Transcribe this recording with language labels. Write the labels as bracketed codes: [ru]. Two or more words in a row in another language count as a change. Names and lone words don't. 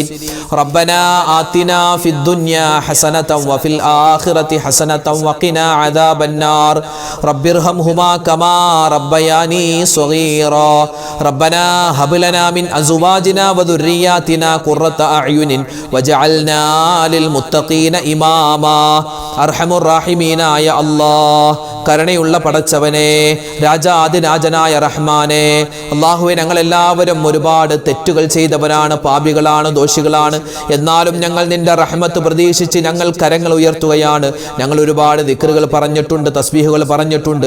[ar] ربنا آتنا في الدنيا حسنة وفي الآخرة حسنة وقنا عذاب النار. رب ارحمهما كما ربياني صغيرا. ربنا هب لنا من أزواجنا وذرياتنا قرة أعين وجعلنا للمتقين إماما. أرحم الراحمين يا الله. [ml] കരുണയുള്ള പടച്ചവനെ, രാജാതിരാജനായ റഹ്മാനെ, അല്ലാഹുവേ, ഞങ്ങളെല്ലാവരും ഒരുപാട് തെറ്റുകൾ ചെയ്തവരാണ്, പാപികളാണ്, ദോഷികളാണ്. എന്നാലും ഞങ്ങൾ നിന്റെ റഹ്മത്ത് പ്രതീക്ഷിച്ച് ഞങ്ങൾ കരങ്ങൾ ഉയർത്തുകയാണ്. ഞങ്ങൾ ഒരുപാട് ദിക്റുകൾ പറഞ്ഞിട്ടുണ്ട്, തസ്ബീഹുകൾ പറഞ്ഞിട്ടുണ്ട്.